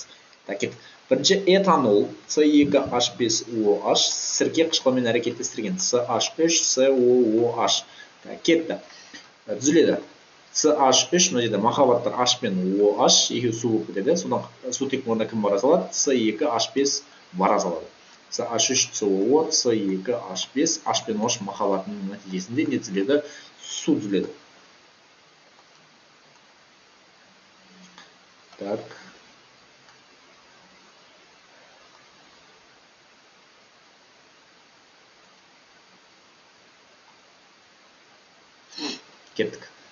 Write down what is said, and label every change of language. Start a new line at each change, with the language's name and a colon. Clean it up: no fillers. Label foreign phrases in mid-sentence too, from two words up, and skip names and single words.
Kazakh: Так, бірінші этанол C2H5OH сірке қышқылымен әрекеттестірген CH3COOH. Кетті. Түзіледі. CH3, мына жерде махаббаттар H пен OH екеуі су болып кетеді. Содан сутек орнына кім бара салады? C2H5 бара салады. CH3COO, C2H5, H пен OH махаббатының нәтижесінде не түзіледі? Су түзіледі. Так. Кеттік.